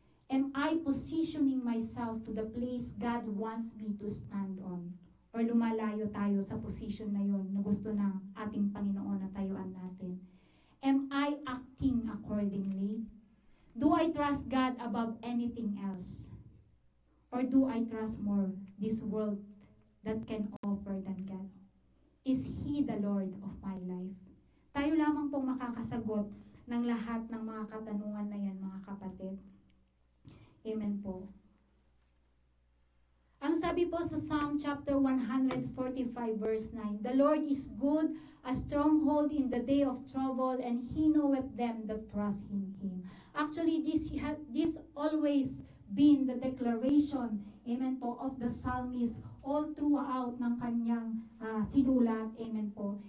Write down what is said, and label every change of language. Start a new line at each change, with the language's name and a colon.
English: Am I positioning myself to the place God wants me to stand on?
Filipino: Or lumalayo tayo sa position na yun na gusto ng ating Panginoon na tayuan natin?
English: Am I acting accordingly? Do I trust God above anything else? Or do I trust more this world that can offer than God? Is He the Lord of my life?
Filipino: Tayo lamang pong makakasagot ng lahat ng mga katanungan na yan, mga kapatid. Amen po. Ang sabi po sa
English: Psalm chapter 145 verse 9, the Lord is good, a stronghold in the day of trouble, and He knoweth them that trust in Him. Actually, this always been the declaration, amen po, of the psalmist all throughout
Filipino: ng kanyang sinulat,
English: amen po.